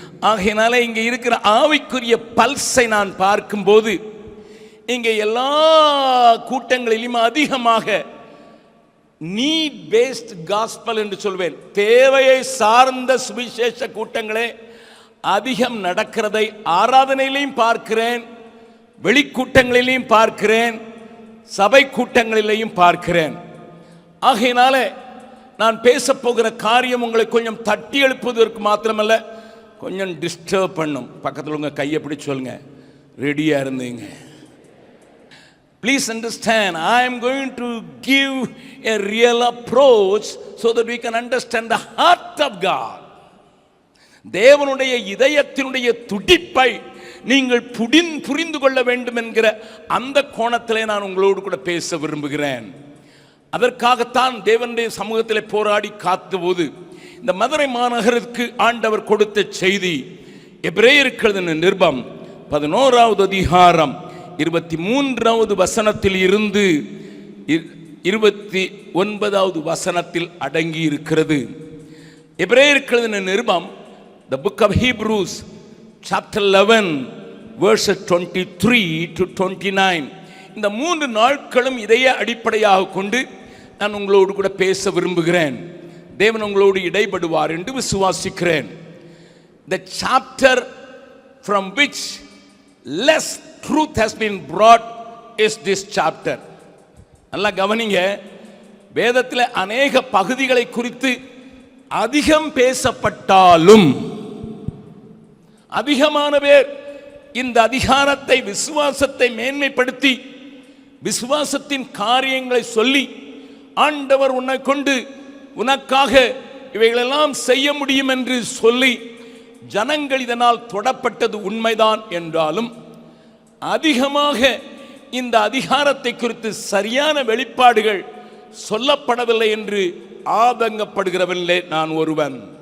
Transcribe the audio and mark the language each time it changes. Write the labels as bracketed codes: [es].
[ta] ஆகையினால இங்கே இருக்கிற ஆவிக்குரிய பல்ஸை நான் பார்க்கும்போது இங்கே எல்லா கூட்டங்களிலும் அதிகமாக நீட் பேஸ்ட் காஸ்பல் என்று சொல்வேன், தேவையை சார்ந்த சுவிசேஷ கூட்டங்களே அதிகம் நடக்கிறதை ஆராதனையிலையும் பார்க்கிறேன், வெளிக்கூட்டங்களிலையும் பார்க்கிறேன், சபை கூட்டங்களிலையும் பார்க்கிறேன். ஆகையினால நான் பேச போகிற காரியம் உங்களை கொஞ்சம் தட்டி எழுப்புவதற்கு மாத்திரமல்ல, கொஞ்சம் டிஸ்டர்ப் பண்ணும். பக்கத்தில் உங்கள் கையை பிடிச்சு சொல்லுங்க, ரெடியாக இருந்தீங்க. [en] Please understand, I am going to give a real approach so that we can understand the heart of God. [ta] தேவனுடைய இதயத்தினுடைய துடிப்பை நீங்கள் புரிந்து கொள்ள வேண்டும் என்கிற அந்த கோணத்திலே நான் உங்களோடு கூட பேச விரும்புகிறேன். அதற்காகத்தான் தேவனுடைய சமூகத்தில் போராடி காத்தபோது இந்த மதுரை மாநகருக்கு ஆண்டவர் கொடுத்த செய்தி, எபிரேயருக்கு எழுதின நிருபம் 11வது அதிகாரம் 23வது வசனத்தில் இருந்து 29வது வசனத்தில் அடங்கி இருக்கிறது. எபிரேயருக்கு எழுதின நிருபம், [en] the book of Hebrews chapter 11 verses 23 to 29. [ta] இந்த 3 நாட்களும் இதையே அடிப்படையாக கொண்டு நான் உங்களோடு கூட பேச விரும்புகிறேன். தேவன் உங்களோடு இடைப்படுவார் என்று விசுவாசிக்கிறேன். [en] The chapter from which less truth has been brought is this chapter. [ta] நல்லா கவனிங்க, வேதத்தில் அநேக பகுதிகளை குறித்து அதிகம் பேசப்பட்டாலும் அதிகமான பேர் இந்த அதிகாரத்தை, விசுவாசத்தை மேன்மைப்படுத்தி விசுவாசத்தின் காரியங்களை சொல்லி, ஆண்டவர் உன்னை கொண்டு உனக்காக இவைகளெல்லாம் செய்ய முடியும் என்று சொல்லி ஜனங்கள் இதனால் தொடப்பட்டது உண்மைதான் என்றாலும் அதிகமாக இந்த அதிகாரத்தை குறித்து சரியான வெளிப்பாடுகள் சொல்லப்படவில்லை என்று ஆதங்கப்படுகிறவர்களே நான் ஒருவன்.